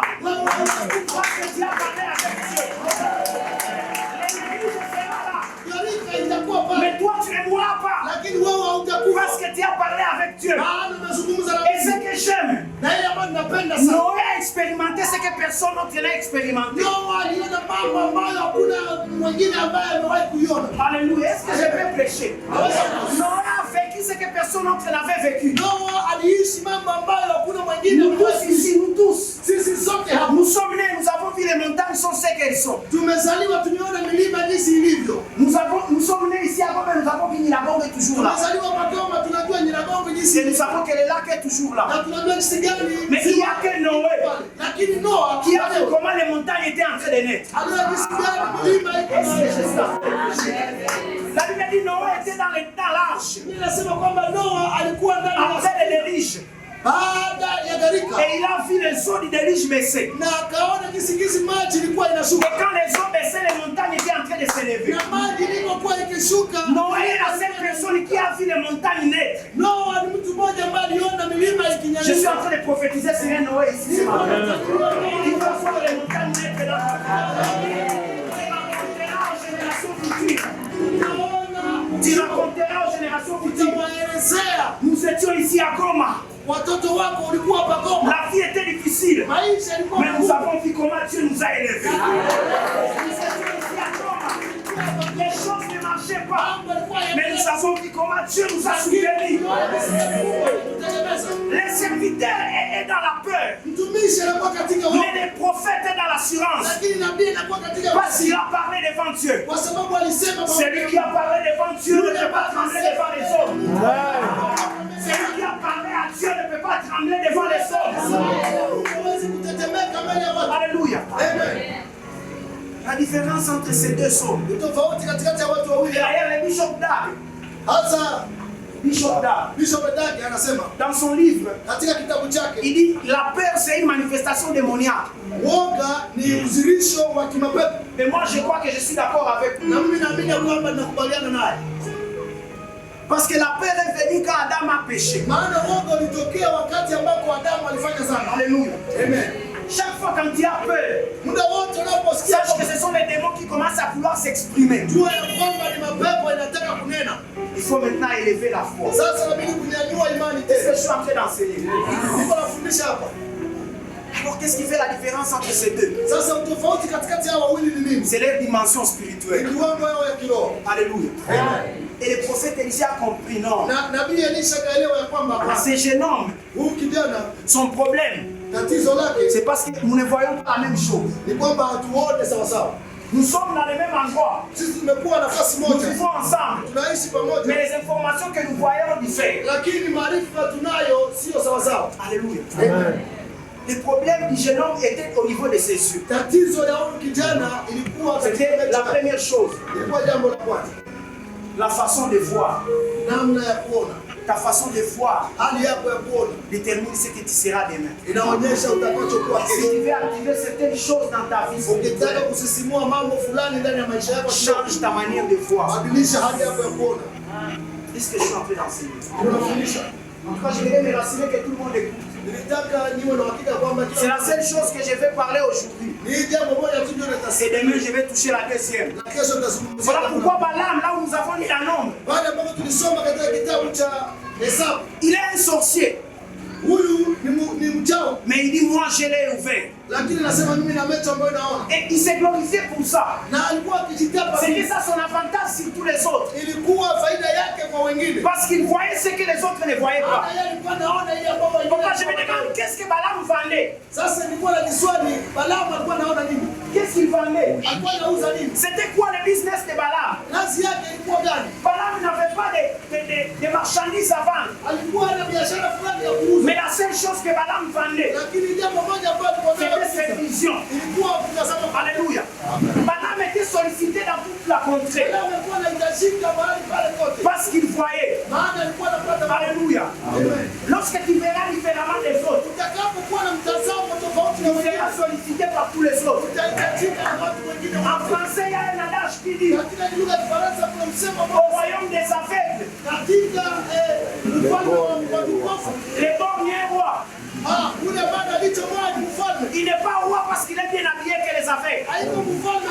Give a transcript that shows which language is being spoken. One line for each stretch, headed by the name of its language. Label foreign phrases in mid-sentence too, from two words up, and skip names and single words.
French: Parce que tu as parlé avec Dieu. Mais toi tu ne mourras pas. Parce que tu as parlé avec Dieu. Et ce que j'aime, Noé a expérimenté ce que personne d'autre n'a expérimenté.
Swahili: Noa aliona mambo ambayo hakuna mwingine ambaye amewahi kuiona.
French: Alléluia. Est-ce que je peux prêcher? Noé a vécu ce que personne d'autre n'avait vécu.
Swahili: Noa aliishi mambo ambayo hakuna mwingine.
French: Nous tous ici, nous tous.
Swahili: Sisi sote hapa.
French: Nous sommes nés, nous avons vu les montagnes sont ce qu'elles sont.
Swahili: Tumezaliwa tumeona milima jinsi ilivyo.
French: Nous sommes nés ici à Goma, nous avons vu Nyiragongo est toujours là.
Swahili: Tumezaliwa kwa Goma, tunajua Nyiragongo jinsi.
French: Et nous savons que le lac est toujours là.
Swahili: Na tunajua jinsi gani.
French: Mais il y a que Noé
Swahili: Lakini Noa
French: qui a vu comment les montagnes étaient en train de naître.
Swahili: aliona jinsi gani milima iko.
French: La Bible dit Noé était dans l'arche.
Swahili: Inasema kwamba Noa alikuwa ndani ya
French: Après le déluge.
Swahili: baada ya gharika.
French: Et il a vu les eaux du déluge baisser.
Swahili: Na akaona jinsi maji ilikuwa
French: Et
Swahili: inashuka.
French: quand les eaux baissaient, les montagnes étaient en train de s'élever.
Swahili: Na maji ilipokuwa ikishuka,
French: Noé est la seule personne qui a vu les montagnes naître.
Swahili: Noa ni mtu mmoja ambaye aliona milima
French: Je suis en
Swahili: ikinyanyuka.
French: train de prophétiser sur un Noé ici ce matin. Il va voir les montagnes naître dans ta vie. Tu raconteras aux générations futures.
Swahili: Utawaelezea
French: Nous étions ici à Goma.
Swahili: watoto wako ulikuwa hapa Goma.
French: La vie était difficile.
Swahili: Maisha yalikuwa
French: Mais nous
Swahili: magumu.
French: avons vu comment Dieu nous a élevés. Nous étions ici à Goma. Les choses ne marchaient pas. Mais nous avons vu comment Dieu nous a soutenus. Les serviteurs est dans la peur.
Swahili: Mtumishi anakuwa katika hofu.
French: Mais les prophètes est dans l'assurance.
Swahili: Lakini nabii anakuwa katika
French: Parce qu'il a parlé devant Dieu.
Swahili: kwa sababu alisema
French: Celui qui a parlé devant Dieu ne peut pas trembler devant les hommes. Celui qui a parlé à Dieu ne peut pas trembler devant les hommes.
Swahili: hawezi kutetemeka mbele ya watu.
French: Alléluia. Amen. La différence entre ces deux hommes.
Swahili: Tofauti katikati ya watu wawili.
French: D'ailleurs, le bishop Dag,
Swahili: Hasa Bishop Dag anasema
French: dans son livre,
Swahili: katika kitabu chake,
French: il dit la peur c'est une manifestation démoniaque.
Swahili: woga ni uzirisho wa kimapepo.
French: Mais moi je crois que je suis d'accord avec lui.
Swahili: Na mimi naamini kwamba ninakubaliana naye.
French: Parce que la peur est venue quand Adam a péché.
Swahili: Maana woga ulitokea wakati ambapo Adamu alifanya dhambi.
French: Alléluia. Amen. Chaque fois quand il y a peur,
Swahili: Muda wote unaposikia
French: sache que ce sont les démons qui commencent à vouloir s'exprimer.
Swahili: jua ya kwamba ni mapepo inataka kunena.
French: Il faut maintenant élever la foi.
Swahili: Sasa inabidi kunyanyua imani
French: C'est ce que
Swahili: tena.
French: je suis en train d'enseigner.
Swahili: Niko nafundisha hapa.
French: Alors qu'est-ce qui fait la différence entre ces deux?
Swahili: Sasa utofauti katikati ya wawili ni nini?
French: C'est leur dimension spirituelle.
Swahili: Ni kiwango yao ya kiroho.
French: Alléluia. Et le prophète Élisée a compris, non.
Swahili: Na nabii Elisha kaelewa ya kwamba
French: Ces jeunes hommes,
Swahili: huyu kijana
French: son problème,
Swahili: tatizo lake
French: c'est parce que nous ne voyons pas la même chose.
Swahili: ni kwamba hatuone sawa sawa.
French: Nous sommes dans le même endroit.
Swahili: Sisi tumekuwa nafasi
French: Nous
Swahili: moja.
French: vivons ensemble.
Swahili: Tunaishi
French: Mais
Swahili: pamoja.
French: les informations que nous voyons diffèrent.
Swahili: Lakini maarifa tunayo sio sawa sawa.
French: Alléluia. Le problème du jeune homme était au niveau de ses yeux.
Swahili: Tatizo ya huyu kijana ilikuwa
French: C'était la première chose.
Swahili: ilikuwa jambo la kwanza.
French: La façon de voir.
Swahili: Namna ya kuona.
French: Ta façon de voir
Swahili: Hali yako ya kuona
French: détermine ce que tu seras demain.
Swahili: inaonyesha utakachokuwa
French: Si
Swahili: kesho.
French: tu veux activer certaines choses dans ta vie
Swahili: Ukitaka
French: spirituelle,
Swahili: kusisimua mambo fulani ndani ya maisha yako,
French: change ta manière de voir.
Swahili: badilisha hali yako ya kuona.
French: C'est ce que je suis en train d'enseigner.
Swahili: Unafundisha.
French: En tout cas, je voudrais me rassurer que tout le monde écoute.
Swahili: Nilitaka niwe na hakika kwamba
French: C'est la seule chose que je vais parler aujourd'hui.
Swahili: ni jambo moja tu ndio
French: Et
Swahili: nitasema.
French: demain, je vais toucher la deuxième.
Swahili: Na kesho nitazungumzia.
French: Voilà pourquoi Balaam, là où nous avons mis la nombre,
Swahili: Pale ambapo tulisoma katika kitabu cha Hesabu,
French: il est un sorcier.
Swahili: huyu ni mchawi,
French: Mais il dit, moi, je l'ai ouvert.
Swahili: lakini nasema mimi na macho ambayo naona.
French: Et il s'est glorifié pour ça.
Swahili: Na alikuwa akijitapa,
French: C'était ça son avantage sur tous les autres.
Swahili: ilikuwa faida yake kwa wengine.
French: Parce qu'il voyait ce que les autres ne voyaient pas.
Swahili: Hata yeye alikuwa anaona ile ambayo wengine.
French: Pourquoi je me demande qu'est-ce que Balaam vendait?
Swahili: Sasa nilikuwa na kiswali, Balaamu alikuwa anaona nini?
French: Qu'est-ce qu'il vendait?
Swahili: Alikuwa anauza nini?
French: C'était quoi le business de Balaam?
Swahili: Kazi yake ilikuwa gani?
French: Balaam n'avait pas de marchandises à vendre.
Swahili: Alikuwa na biashara fulani ya kuuza.
French: Mais la seule chose que Balaam vendait,
Swahili: Lakini jambo moja ambalo alikuwa
French: c'était cette
Swahili: anauza
French: vision.
Swahili: ilikuwa kutazama.
French: Alléluia. Balaam était sollicité dans toute la contrée.
Swahili: Balaamu alikuwa anahitajika mahali pale kote.
French: Parce qu'il voyait.
Swahili: Maana alikuwa anapata
French: Alléluia. Amen. Lorsque tu verras différemment des autres,
Swahili: Utakapokuwa na mtazamo tofauti na
French: tu
Swahili: wengine,
French: seras sollicité par tous les autres.
Swahili: utahitajika na watu wengine.
French: En français, il y a un adage qui dit
Swahili: Katika lugha ya Kifaransa kuna msemo
French: au
Swahili: ambao
French: royaume des aveugles,
Swahili: katika mfalme wa vipofu,
French: le bon est roi.
Swahili: ule bwana alichomoa ni mfalme.
French: Il n'est pas roi parce qu'il est bien habillé que les aveugles.
Swahili: Haiko mfalme